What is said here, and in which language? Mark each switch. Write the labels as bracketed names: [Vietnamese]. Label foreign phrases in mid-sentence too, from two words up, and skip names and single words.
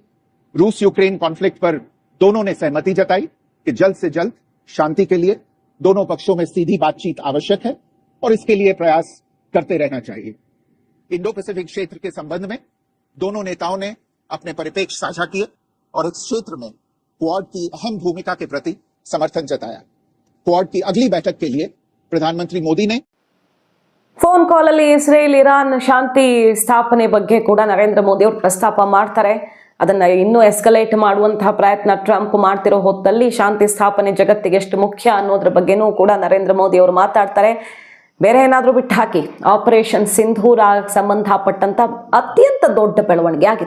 [Hindi] रूस यूक्रेन कॉन्फ्लिक्ट पर दोनों ने सहमति जताई कि जल्द से जल्द शांति के लिए दोनों पक्षों में सीधी बातचीत आवश्यक है और इसके लिए प्रयास करते रहना चाहिए। इंडो पैसिफिक क्षेत्र के संबंध में दोनों नेताओं ने अपने परिप्रेक्ष्य साझा किए और इस क्षेत्र में क्वाड की अहम भूमिका के प्रति समर्थन जताया। क्वाड की अगली बैठक के लिए प्रधानमंत्री मोदी ने [English] phone call [Kannada] ಅಲ್ಲಿ ಇಸ್ರೇಲ್ ಇರಾನ್ ಶಾಂತಿ ಸ್ಥಾಪನೆ ಬಗ್ಗೆ ಕೂಡ ನರೇಂದ್ರ ಮೋದಿ ಅವರು ಪ್ರಸ್ತಾಪ ಮಾಡ್ತಾರೆ. ಅದನ್ನ ಇನ್ನೂ ಎಸ್ಕಲೇಟ್ ಮಾಡುವಂತಹ ಪ್ರಯತ್ನ ಟ್ರಂಪ್ ಮಾಡ್ತಿರೋ ಹೊತ್ತಲ್ಲಿ ಶಾಂತಿ ಸ್ಥಾಪನೆ ಜಗತ್ತಿಗೆ ಎಷ್ಟು ಮುಖ್ಯ ಅನ್ನೋದ್ರ ಬಗ್ಗೆನೂ ಕೂಡ ನರೇಂದ್ರ ಮೋದಿ ಅವರು ಮಾತಾಡ್ತಾರೆ. ಬೇರೆ ಏನಾದರೂ ಬಿಟ್ಟು ಹಾಕಿ, ಆಪರೇಷನ್ ಸಿಂಧೂರ ಸಂಬಂಧಪಟ್ಟಂತ ಅತ್ಯಂತ ದೊಡ್ಡ ಬೆಳವಣಿಗೆ ಆಗಿದೆ.